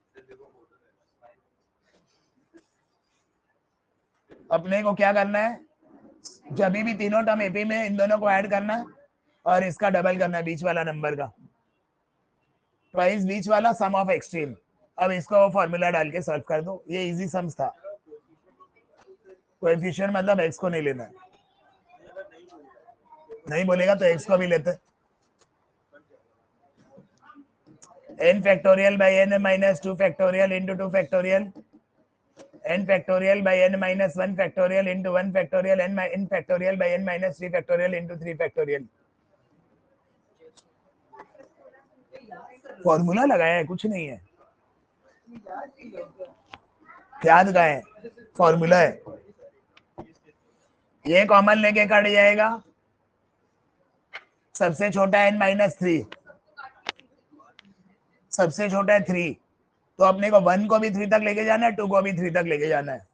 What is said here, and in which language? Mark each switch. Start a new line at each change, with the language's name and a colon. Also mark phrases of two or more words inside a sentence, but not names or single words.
Hindi: अपने को क्या करना है, जब भी तीनों
English: term AP
Hindi: में इन दोनों को ऐड करना है और इसका डबल करना है बीच वाला नंबर का, ट्वाइस बीच वाला
English: sum of extreme.
Hindi: अब इसको फॉर्मूला डाल के सॉल्व कर दो, ये
English: easy sums
Hindi: था। कोएफिशिएंट मतलब x को नहीं लेना है, नहीं बोलेगा तो x को भी लेते,
English: n factorial by n minus 2 factorial into 2 factorial n factorial by n minus 1 factorial into 1 factorial n factorial by n minus 3 factorial into 3 factorial.
Hindi: फॉर्मूला लगाया है, कुछ नहीं है, याद का है, फॉर्मूला है. ये कॉमन लेके कट जाएगा, सबसे छोटा है n माइनस 3, सबसे छोटा है 3, तो अपने को 1 को भी 3 तक लेके जाना है, 2 को भी 3 तक लेके जाना है.